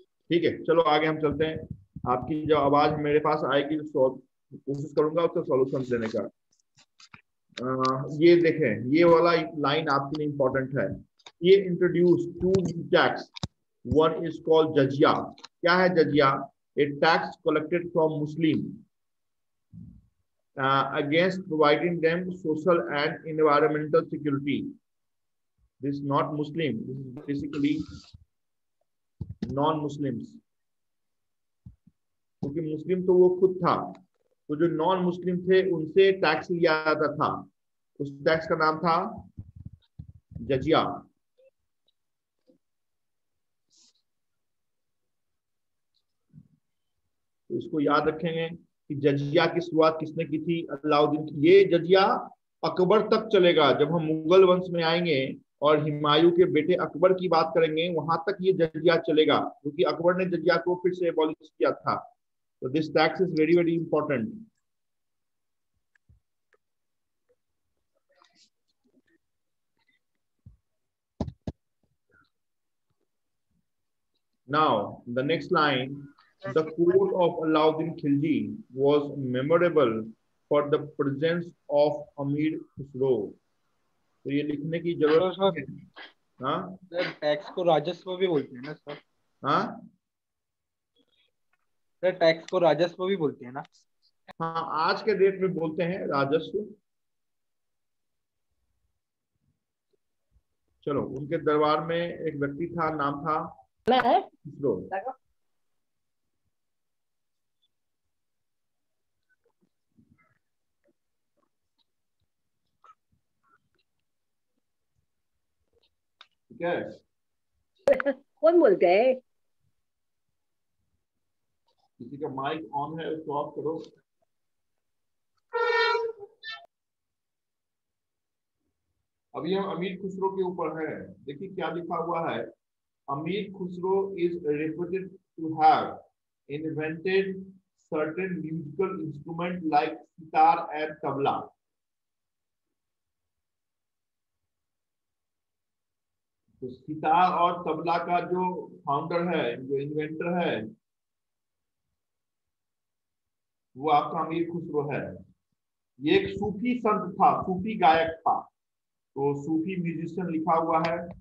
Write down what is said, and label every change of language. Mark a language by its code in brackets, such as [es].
[hi] ठीक है, चलो आगे हम चलते हैं। आपकी जो आवाज मेरे पास आएगी तो कोशिश करूंगा उसका सॉल्यूशन देने का। ये देखें, ये वाला लाइन आपके लिए इंपॉर्टेंट है। ये [en] Introduce two new tax, one is called जजिया। [hi] क्या है जजिया? [en] A tax collected from Muslim against providing them social and environmental security. This is not Muslim, this is basically non-Muslims, [hi] क्योंकि मुस्लिम तो वो खुद था, तो जो नॉन मुस्लिम थे उनसे टैक्स लिया जाता था। उस टैक्स का नाम था जजिया। तो इसको याद रखेंगे कि जजिया की शुरुआत किसने की थी? अलाउद्दीन की। ये जजिया अकबर तक चलेगा। जब हम मुगल वंश में आएंगे और हुमायूं के बेटे अकबर की बात करेंगे, वहां तक ये जजिया चलेगा, क्योंकि अकबर ने जजिया को फिर से एबॉलिश किया था। [en] तो this tax is very very important. Now, the next line, the court of Alauddin Khilji was memorable for the presence of Amir Khusro. [hi] तो ये लिखने की जरूरत सर है। हाँ सर टैक्स को राजस्व भी बोलते हैं ना सर? हाँ सर टैक्स को राजस्व भी बोलते हैं ना? हाँ, आज के डेट में बोलते हैं राजस्व। चलो, उनके दरबार में एक व्यक्ति था, नाम था खुसरो। ठीक है, कौन बोलते हैं? किसी का माइक ऑन है उसको ऑफ करो। अभी हम अमीर खुसरो के ऊपर है। देखिए क्या लिखा हुआ है। [en] Amir Khusro is reputed to have invented certain musical instrument like sitar and tabla. [hi] तो सितार और तबला का जो फाउंडर है, जो इन्वेंटर है, वो आपका अमीर खुसरो है। ये एक सूफी संत था, सूफी गायक था, तो सूफी म्यूजिशियन लिखा हुआ है।